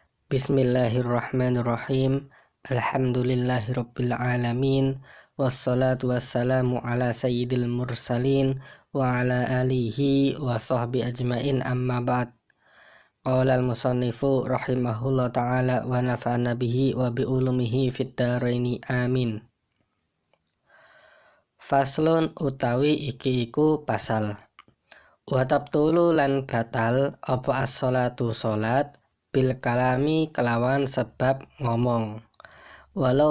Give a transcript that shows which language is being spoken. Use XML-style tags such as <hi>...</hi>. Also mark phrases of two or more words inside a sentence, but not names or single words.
<ar>بسم الله الرحمن الرحيم الحمد لله رب العالمين. والصلاة والسلام على سيد المرسلين وعلى آله وصحبه أجمعين أما بعد. قال المصنف رحمه الله تعالى ونفعنا به وبعلومه في الدارين آمين.</ar> <jv>Faslun utawi iki iku pasal.</jv> <ar>وتبطل</ar> <jv>lan batal apa as-sholatu sholat</jv> <ar>بالكلام</ar> <jv>kelawan sebab ngomong, walau</jv>